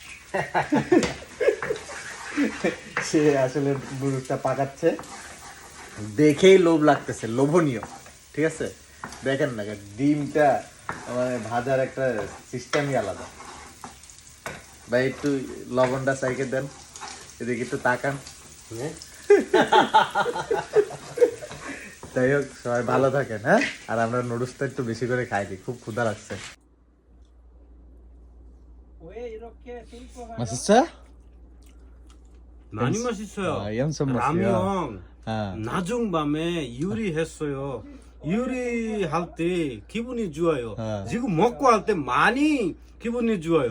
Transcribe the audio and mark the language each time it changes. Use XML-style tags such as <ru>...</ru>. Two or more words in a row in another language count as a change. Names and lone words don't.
<bn>সে আসলে নুডলসটা পাকাচ্ছে দেখেই লোভ লাগতেছে লোভনীয় ঠিক আছে দেখেন না ডিমটা মানে ভাজার একটা সিস্টেমই আলাদা ভাই একটু লবণটা চাইকে দেন এদিকে একটু তাকান যাই হোক সবাই ভালো থাকেন হ্যাঁ আর আমরা নুডলসটা একটু বেশি করে খাই দিই খুব ক্ষুধা লাগছে 맛있어?</bn> <ko>많이 맛있어요. 엄청 맛있어요. 라면 낮은 밤에 요리했어요. 요리할 때 기분이 좋아요. 지금 먹고 할 때 많이 기분이 좋아요.</ko>